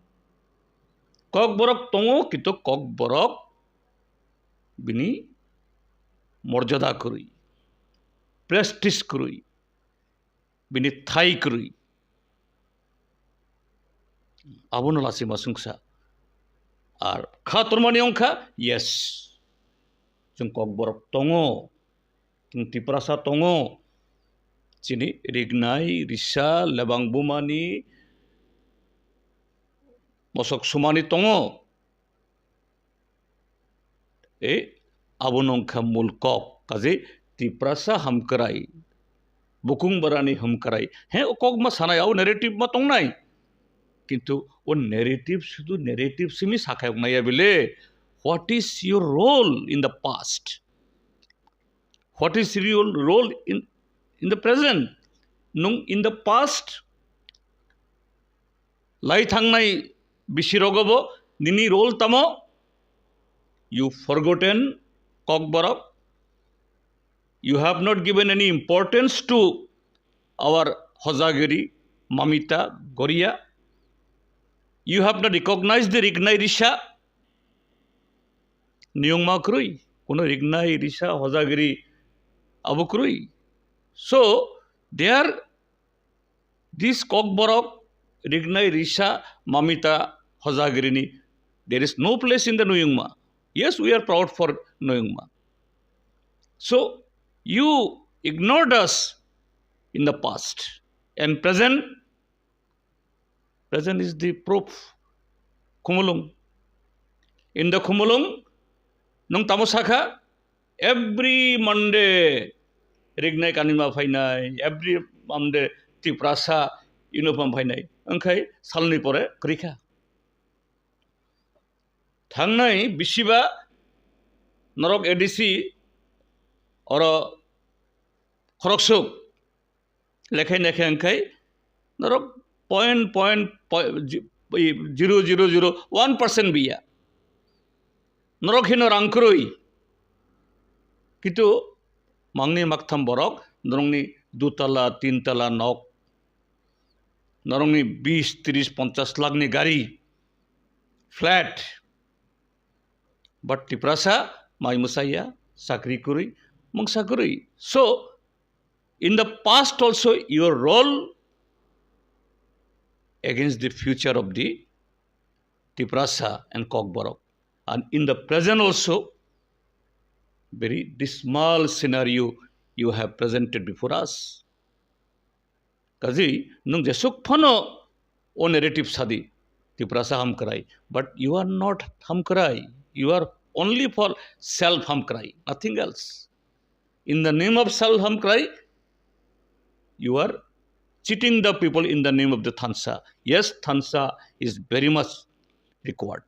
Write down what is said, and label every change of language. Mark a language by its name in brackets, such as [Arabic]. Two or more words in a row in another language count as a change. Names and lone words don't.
[Kok Borok] কিন্তু কক বড় বিনি মর্যাদা ক্রুই প্রেস্টিজ ক্রুই বিনি থাই ক্রুই আবুন লাসিমা সুংসা আর খা তরমানি অংখা ইয়েস जों ककबरक दङ जों तिप्रासा दङ चिनि रिगनाय रिसा लेबां बुमानि मसक सुमानि दङ ए आबुनंखा मुलकक काजे तिप्रासा हामकराय बुकुं बरानि हामकराय हे ककमा सानायाव नेरेटिव मा दंनाय किन्तु ओ नेरेटिव शुधु नेरेटिव सिमि साखायक नाया बिले [English] What is your role in the past? What is your role in the present? In the past, [Kok Borok] lai thangnai bisirogobo nini role tamo [English] you forgotten [Kok Borok] kokborok. [English] You have not given any importance to our Hojagiri, Mamita, Goria. You have not recognized the Rignai Risha. [Kok Borok] নিয়ংমা ক্রুই কোনো রিগনাই রিসা হজাগিরি আবু ক্রুই [English] so there this [Kok Borok] ককবরক রিগনাই রিসা মামিতা হজাগিরিনি [English] there is no place in the Nuyungma. Yes, we are proud for Nuyungma. So you ignored us in the past and present is the proof. [Kok Borok] Khumulung. [English] In the [Kok Borok] Khumulung nung tamosaka [English] every Monday [Kok Borok] rignai kanima phainai [English] every Monday [Kok Borok] tiprasa uniform phainai ओंखाय सालनि परे क्रिखा थांनाय बिसिबा नरक एडिसि और खरकसुक लेखाय नेखाय ओंखाय नरक 0.0001% बिया नरखिनो रांक्रुई किन्तु मांगनि मागथाम बरक नरंनि 2 तला 3 तला नक नरंनि 20 30 50 लाखनि गाड़ी फ्लैट बट तिप्रासा माइ मुसाया साकरी कुरुई मंगसा कुरुई [English] so in the past also your role against the future of the Tiprasa and Kokborok. And in the present also, very dismal scenario you have presented before us. Kazi, [Kok Borok] nung jesuk phano o narrative sadi Tiprasa hamkarai, [English] but you are not hamkarai. You are only for self hamkarai, nothing else. In the name of self hamkarai, you are cheating the people in the name of the Thansa. Yes, Thansa is very much required.